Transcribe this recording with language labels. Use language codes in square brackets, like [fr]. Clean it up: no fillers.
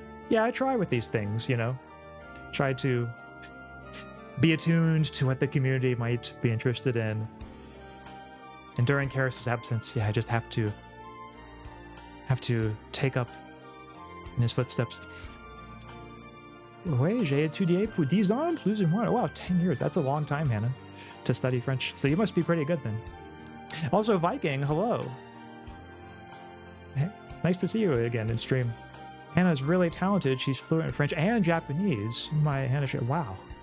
[en] Yeah, I try with these things, you know. Try to be attuned to what the community might be interested in. And during Karis's absence, yeah, I just have to take up in his footsteps. [fr] Oui, j'ai étudié pour 10 ans, plus ou moins. [en] Wow, 10 years. That's a long time, Hannah, to study French. So you must be pretty good then. Also, Viking, hello. Hey, nice to see you again in stream. Hannah's really talented. She's fluent in French and Japanese. My Hannah, wow.